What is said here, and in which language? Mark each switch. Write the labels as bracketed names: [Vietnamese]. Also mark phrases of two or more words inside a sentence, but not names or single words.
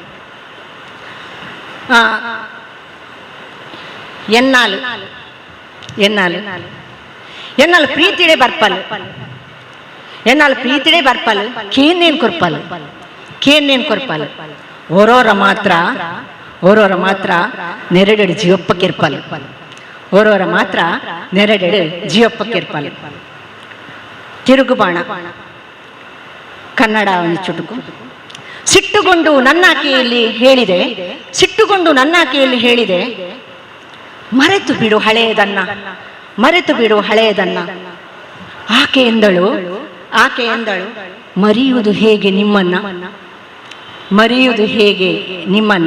[Tulu] ಎನ್ನಾಲು ಎನ್ನಾಲು ಎನ್ನಾಲು ಪ್ರೀತಿಡೆ ಬರ್ಪಲ್, ಎನ್ನಾಲು ಪ್ರೀತಿಡೆ ಬರ್ಪಲ್. ಕೇನೇನ್ ಕೊರ್ಪಲ್, ಕೇನೇನ್ ಕೊರ್ಪಲ್. ಓರೋರ ಮಾತ್ರ, ಓರೋರ ಮಾತ್ರ ನೆರೆಡೆಡು ಜೀವಪ್ಪಕ್ಕಿರ್ಪಲ್, ಓರೋರ ಮಾತ್ರ ನೆರೆಡೆಡು ಜೀವಪ್ಪಕ್ಕಿರ್ಪಲ್. [Kannada] ತಿರುಗುಬಾಣ. ಕನ್ನಡ ಒಂದು ಚುಟುಕು. ಸಿಟ್ಟುಗೊಂಡು ನನ್ನಾಕೆಯಲ್ಲಿ ಹೇಳಿದೆ, ಸಿಟ್ಟುಗೊಂಡು ನನ್ನಾಕೆಯಲ್ಲಿ ಹೇಳಿದೆ, ಮರೆತು ಬಿಡು ಹಳೆಯದನ್ನ, ಮರೆತು ಬಿಡು ಹಳೆಯದನ್ನ. ಆಕೆ ಎಂದಳು ಮರೆಯುವುದು ಹೇಗೆ ನಿಮ್ಮನ್ನ, ಮರೆಯುವುದು ಹೇಗೆ ನಿಮ್ಮನ್ನ.